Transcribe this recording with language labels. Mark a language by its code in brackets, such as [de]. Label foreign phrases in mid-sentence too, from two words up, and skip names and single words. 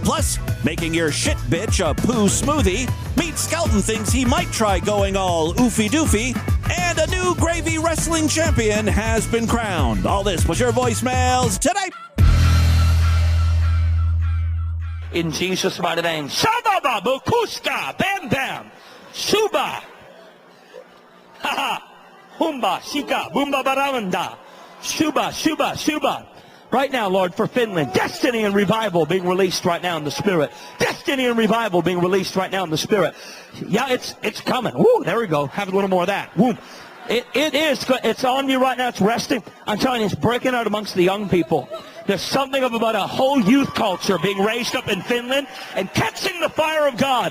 [en] Plus, making your shit bitch a poo smoothie. Meade Skelton thinks he might try going all Oofey Doofey. And a new gravy wrestling champion has been crowned. All this was your voicemails today. In Jesus' mighty name. Shababa, Bukuska, Bam Bam, Shuba, Haha, Humba, Shika, Boomba Baramanda, Shuba, Shuba, Shuba. Right now, Lord, for Finland, destiny and revival being released right now in the Spirit. Destiny and revival being released right now in the Spirit. Yeah, it's coming. Woo, there we go. Have a little more of that. Woo. It is. It's on you right now. It's resting. I'm telling you, it's breaking out amongst the young people. There's something about a whole youth culture being raised up in Finland and catching the fire of God.